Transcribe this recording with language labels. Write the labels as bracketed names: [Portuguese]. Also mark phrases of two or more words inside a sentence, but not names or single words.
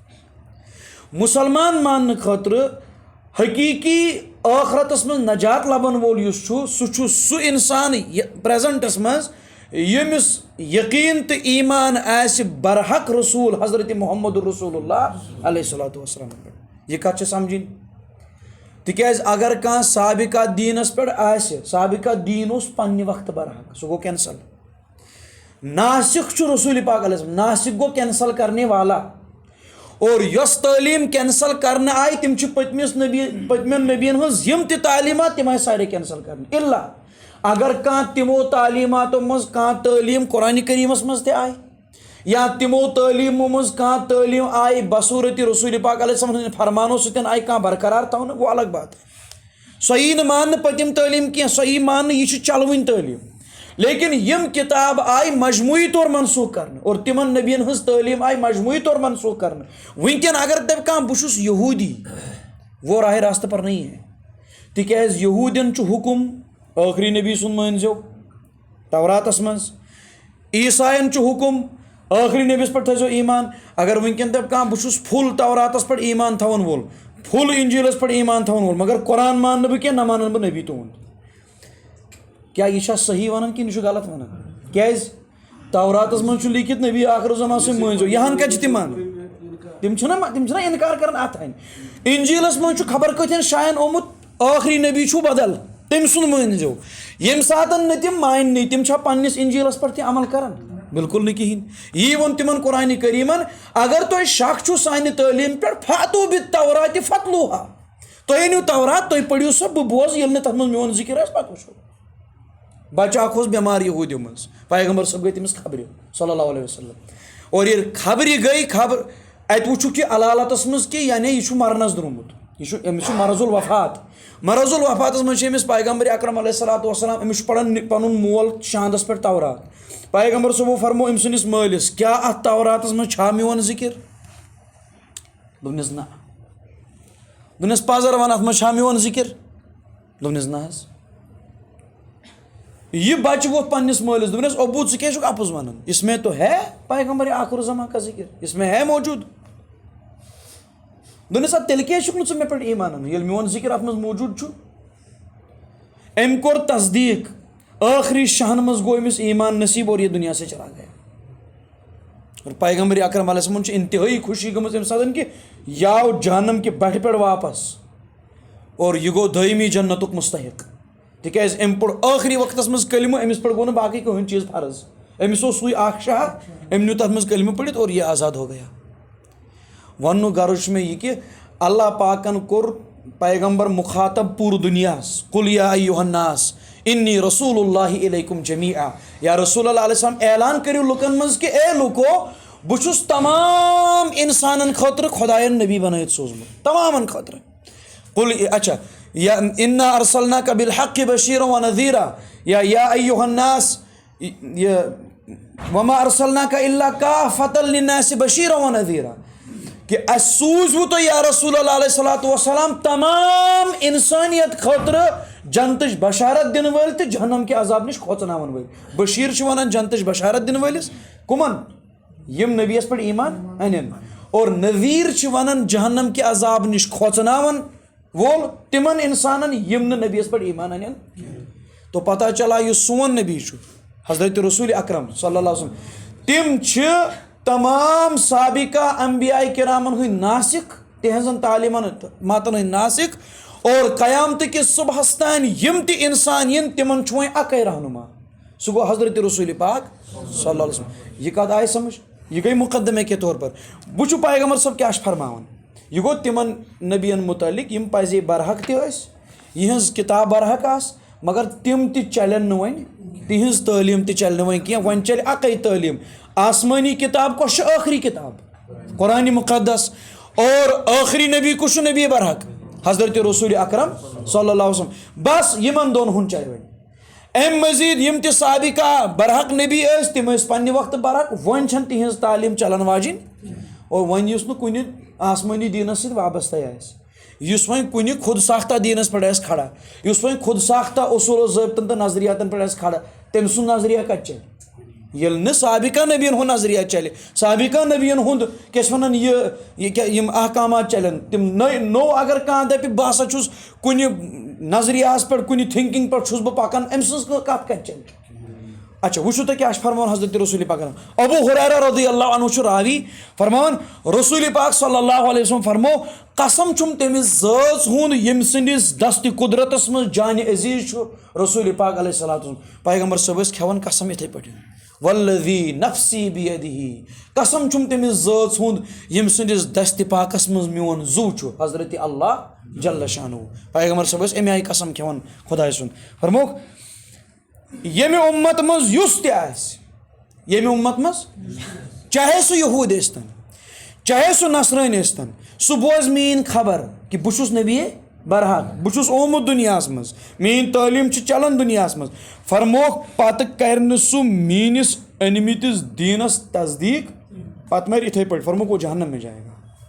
[Kashmiri] مُسلمان ماننہٕ خٲطرٕ حقیٖقی ٲخرتس منٛز نجات لبن وول یُس چھُ سُہ چھُ سُہ انسان پریزنٹس منٛز ییٚمِس یقیٖن تہٕ ایٖمان آسہِ برحق رسوٗل حضرت محمد [Arabic] رسول اللہ علیہ الصلوٰتُ وسلام [Kashmiri] پٮ۪ٹھ یہِ کتھ چھِ سمجھِنۍ تِکیٛازِ اگر کانٛہہ سابقہ دیٖنس پٮ۪ٹھ آسہِ سابقہ دیٖن اوس پننہِ وقتہٕ برحق سُہ گوٚو کینسل ناسِخ چھُ رسول پاک [Arabic] علیہ السلام [Kashmiri] ناسِخ گوٚو [Urdu] کینسل کرنے والا اور [Kashmiri] یۄس تعلیٖم کینسل کرنہٕ آیہِ تِم چھِ پٔتمٮ۪ن نبین ہٕنٛز یِم تہِ تعلیٖمات تِم آیہِ سارے کینسل کرنہٕ اِلا اگر کانٛہہ تِمو تعلیٖماتو منٛز کانٛہہ تعلیٖم قرآنِ کریٖمس منٛز تہِ آیہِ یا تِمو تعلیٖمو منٛز کانٛہہ تعلیٖم آیہِ بصوٗرتِ رسول پاک [Arabic] علیہ السلام [Kashmiri] ہٕنٛدٮ۪ن فرمانو سۭتۍ آیہِ کانٛہہ برقرار تھاونہٕ گوٚو [Urdu] الگ بات [Kashmiri] سۄ یی نہٕ ماننہٕ پٔتِم تعلیٖم کینٛہہ سۄ یی ماننہٕ یہِ چھِ چلوٕنۍ تعلیٖم لیکن یِم کِتاب آیہِ مجموعی طور منسوٗخ کرنہٕ اور تِمن نبین ہٕنٛز تعلیٖم آیہِ مجموعی طور منسوٗخ کرنہٕ وٕنکٮ۪ن اگر دپہِ کانٛہہ بہٕ چھُس یہوٗدی [Urdu] وہ راہ راستہٕ پر نہیں ہے [Kashmiri] تِکیٛازِ یہوٗدین چھُ حُکم ٲخری نبی سُنٛد مٲنۍزیو توراتس منٛز عیٖسایَن چھُ حُکم ٲخری نبیَس پٮ۪ٹھ تھٲیزیو ایٖمان اگر وٕنکٮ۪ن دپہِ کانٛہہ بہٕ چھُس فُل توراتس پٮ۪ٹھ ایٖمان تھاوَن وول فُل انجیٖلس پٮ۪ٹھ ایٖمان تھاوَن وول مگر قرآن ماننہٕ بہٕ کینٛہہ نہ مانن بہٕ نبی تُہُنٛد کیٛاہ یہِ چھا صحیح ونان کِنہٕ یہِ چھُ غلط ونان کیٛازِ توراتس منٛز چھُ لیٖکھِتھ نبی آخر الزمان سُنٛد مٲنۍزیو یہِ ہن کتہِ چھِ تِم مانان تِم چھِنہ انکار کران اتھ انہِ انجیٖلس منٛز چھُ خبر کۭتٮ۪ن جایَن آمُت ٲخری نبی چھُ بدل تٔمۍ سُنٛد مٲنۍزیو ییٚمہِ ساتہٕ نہٕ تِم ماننٕے تِم چھا پننِس انجیٖلس پٮ۪ٹھ تہِ عمل کران بالکل نہٕ کِہینۍ یی ووٚن تِمن قرآنِ کریٖمن اگر تۄہہِ شک چھُ سانہِ تعلیٖم پٮ۪ٹھ [Arabic] فاتوٗ بِالتوراتِ فتلوٗہا [Kashmiri] تُہۍ أنِو تورات تُہۍ پٔرِو سۄ بہٕ بوزٕ ییٚلہِ نہٕ تتھ منٛز میون ذِکر آسہِ پتہٕ وٕچھو بچہٕ اکھ اوس بٮ۪مار یہوٗدیو منٛز پیغمبر صٲب گٔے تٔمِس خبرِ [Arabic] صلی اللہ علیہ وسلم [Urdu] اور یہ خبر گئی [Kashmiri] خبر ات وچھک یہ علالتس مز کہ یعنی یہ مرنس درمت یہ مرض الوفات مرض الوفات مز پیغمبر اکرم [Arabic] علیہ الصلوۃ والسلام [Kashmiri] امس پڑھان پن مول شاندس پہ تورات پیغمبر صبح فرمو ام سندس مالس کیا ات توراتس مز میون ذکر دوپنس نا دوپنس پازر ون ات مز میون ذکر دوپنس نا حظ یہ بچہ ووت پنس مالس دوپنس ابو ژٕ کیٛازِ چھُکھ اپُز ونان [Urdu] اس میں تو ہے پیغمبر آخر الزمان کا ذکر اس میں ہے موجود [Kashmiri] دوپنس اد تیٚلہِ کیٛازِ چھُکھ نہٕ ژٕ مےٚ پٮ۪ٹھ ایمان انان ییٚلہِ میون ذکر اتھ منٛز موجود چھُ أمۍ کوٚر تصدیق ٲخری شہن منٛز گوٚو أمِس ایمان نصیب [Urdu] اور یہ دنیا سے چلا گیا [Kashmiri] اور پیغمبر اکرم [Arabic] علیہ السلام [Kashmiri] چھِ انتہٲئی خوشی گٔمٕژ اَمہِ ساتہٕ کہ یہِ آو جہنم کہِ بٹھِ پٮ۪ٹھ واپس اور یہ گوٚو دٲیمی جنتُک مستحق تِکیٛازِ أمۍ پوٚر ٲخری وقتس منٛز کلمہٕ أمِس پٮ۪ٹھ گوٚو نہٕ باقٕے کٕہٕنۍ چیٖز فرض أمِس اوس سُے اکھ شہر أمۍ نیوٗ تتھ منٛز کلمہٕ پٔرِتھ [Urdu] اور یہ آزاد ہو گیا [Kashmiri] وننُک غرض چھُ مےٚ یہِ کہ اللہ پاکن کوٚر پیغمبر مخاطب پوٗرٕ دُنیاہس [Arabic] قُل یا ایُّہا الناس انی رسول اللہ الیکم جمیعا یا رسول اللہ علیہ السلام [Kashmiri] اعلان کٔرِو لُکن منٛز کہ اے لُکو بہٕ چھُس تمام انسانن خٲطرٕ خۄداین نبی بنٲیِتھ سوٗزمُت تمامن خٲطرٕ قُل اچھا یا [Arabic] انا ارسلناک بالحق بشیرا ونذیرا یا ایُّہا الناس وما ارسلناک الا کافۃ للناس بشیرا ونذیرا [Kashmiri] کہ اس سوٗزوٕ تۄہہِ [Arabic] یا رسول اللہ علیہ الصلوۃ والسلام [Kashmiri] تمام انسانیت خٲطرٕ جنتٕچ بشارت دِنہٕ وٲلۍ تہٕ جہنم کہِ عذاب نِش کھوژناون وٲلۍ بشیٖر چھِ ونان جنتٕچ بشارت دِنہٕ وٲلِس کٕمن یِم نبیَس پٮ۪ٹھ ایمان انن اور نذیٖر چھِ ونان جہنم کہِ عذاب نِش کھوژناون وول تمن انسانن یم نہٕ نبیَس پٮ۪ٹھ ایمان انن تو پتہ چلا یُس سون نبی چھُ حضرت رسول اکرم [Arabic] صلی اللہ علیہ وسلم [Kashmiri] تم چھِ تمام سابقہ انبیاء کرامن ہٕنٛدۍ ناسک تہنزن تعلیماتن ہٕنٛدۍ ناسک اور قیامت کس صبحس تان یم تہِ انسان ین تمن چھُ وۄنۍ اکے رہنما سُہ گوٚو حضرت رسول پاک [Arabic] صلی اللہ علیہ وسلم [Kashmiri] یہ کتھ آیہِ سمجھ [Urdu] یہ گئی مقدمے کے طور پر [Kashmiri] وٕچھو پیغمبر صٲب کیاہ چھُ فرماوان یہ گوٚو تمن نبین متعلق یم پزے برحق تہِ ٲسۍ یہنز کتاب برحق آس مگر تم تہِ چلن نہٕ وۄنۍ تہنز تعلیٖم تہِ چلہِ نہٕ وۄنۍ کینٛہہ وۄنۍ چلہِ اکے تعلیٖم آسمانی کتاب کۄس چھِ ٲخری کتاب قرآن مقدس اور ٲخری نبی کُس چھُ نبی برحق حضرت رسول اکرم [Arabic] صلی اللہ علیہ وسلم [Kashmiri] بس یمن دۄن ہُنٛد چلہِ وۄنۍ امہِ مزیٖد یم تہِ سابقہ برحق نبی ٲسۍ تِم ٲسۍ پننہِ وقتہٕ برحق وۄنۍ چھنہٕ تہنز تعلیٖم چلن واجِنۍ اور وۄنۍ یُس نہٕ کُنہِ آسمانی دیٖنس سۭتۍ وابستَے آسہِ یُس وۄنۍ کُنہِ خود ساختہ دیٖنس پٮ۪ٹھ آسہِ کھڑا یُس وۄنۍ خود ساختہ اصوٗل و ضٲبطن تہٕ نظریاتن پٮ۪ٹھ آسہِ کھڑا تٔمۍ سُنٛد نظریہ کتہِ چلہِ ییٚلہِ نہٕ سابقہ نبیَن ہُنٛد نظریہ چلہِ سابقہ نبیَن ہُنٛد کیٛاہ چھِ وَنان یِم احکامات چلن تِم نوٚو اگر کانٛہہ دپہِ بہٕ ہسا چھُس کُنہِ نظریاہس پٮ۪ٹھ کُنہِ تھِنکِنگ پٮ۪ٹھ چھُس بہٕ پکان أمۍ سٕنٛز کتھ کتہِ چلہِ اچھا وٕچھو تُہۍ کیٛاہ چھُ فرماوان حضرت رسول پاک ابو ہریرہ [Arabic] رضی اللہ عنہ [Kashmiri] چھُ راوی فرماوان رسول پاک [Arabic] صلی اللہ علیہ وسلم [Kashmiri] فرمو قسم چھُم تٔمِس ذٲژ ہُنٛد ییٚمہِ سٕنٛدِس دستِ قدرتس منٛز جانہِ عزیٖز چھُ رسول پاک [Arabic] علیہ الصلوۃ والسلام [Kashmiri] پیغمبر صٲب ٲسۍ کھٮ۪وان قسم یِتھٕے پٲٹھۍ [Arabic] والذی نفسی بیدہ [Kashmiri] قسم چھُم تٔمِس ذٲژ ہُنٛد ییٚمہِ سٕنٛدِس دستِ پاکس منٛز میون زُو چھُ حضرت اللہ [Arabic] جل شانہ [Kashmiri] پیغمبر صٲب ٲسۍ اَمہِ آیہِ قسم کھٮ۪وان خۄداے سُنٛد فرموکھ ییٚمہِ اُمت منٛز یُس تہِ آسہِ ییٚمہِ اُمت منٛز چاہے سُہ یہوٗد ٲسۍتن چاہے سُہ نصرٲنۍ ٲسۍتن سُہ بوزِ میٲنۍ خبر کہِ بہٕ چھُس نبی برحق بہٕ چھُس آمُت دُنیاہس منٛز میٲنۍ تعلیٖم چھِ چلان دُنیاہس منٛز فرموکھ پتہٕ کرِ نہٕ سُہ میٲنِس أنمٕتِس دیٖنس تصدیٖق پتہٕ مَرِ یِتھٕے پٲٹھۍ فرموکھ [Urdu] وہ جہنم میں جائے گا